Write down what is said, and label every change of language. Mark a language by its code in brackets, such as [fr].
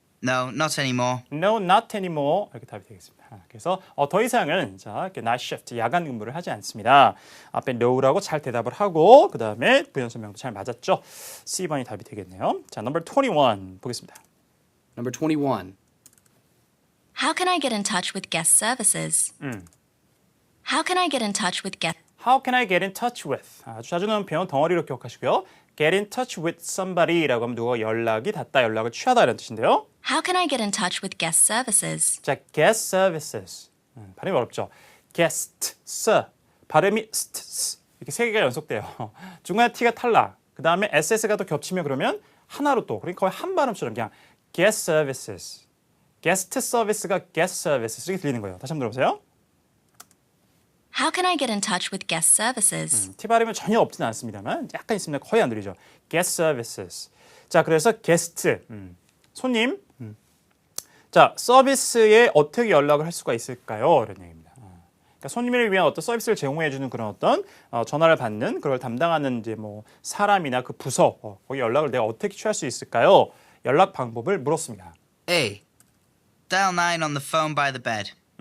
[en] No, not anymore. No, not anymore. [ko] 이렇게 답이 되겠습니다. 그래서 더 이상은 자, 이렇게 night shift, 야간 근무를 하지 않습니다. 앞에 no라고 잘 대답을 하고 그 다음에 부연 설명도 잘 맞았죠. C번이 답이 되겠네요. 자, number 21 보겠습니다. [en] Number 21. How can I get in touch with guest services? How can I get in touch with guest? How can I get in touch with? [ko] 아주 자주 나오는 표현 덩어리로 기억하시고요. [en] Get in touch with somebody [ko] 라고 하면 누가 연락이 닿다, 연락을 취하다 이런 뜻인데요. [en] How can I get in touch with guest services? [ko] 자, guest services. 발음이 어렵죠. guest, 발음이 st, 이렇게 세 개가 연속돼요. 중간에 t가 탈락. 그 다음에 ss가 또 겹치면 그러면 하나로 또, 그러니까 거의 한 발음처럼 그냥 guest services. guest service가 guest services 이렇게 들리는 거예요. 다시 한번 들어보세요. [en] How can I get in touch with guest services? [ko] T 발음은 전혀 없지는 않습니다만 약간 있습니다. 거의 안 들리죠. guest services. 자, 그래서 게스트, 손님. 자, 서비스에 어떻게 연락을 할 수가 있을까요? 이런 얘기입니다. 그러니까 손님을 위한 어떤 서비스를 제공해주는 그런 어떤 전화를 받는 그걸 담당하는 이제 뭐 사람이나 그 부서 거기 연락을 내가 어떻게 취할 수 있을까요? 연락 방법을 물었습니다. [en] A. Dial 9 on the phone by the bed.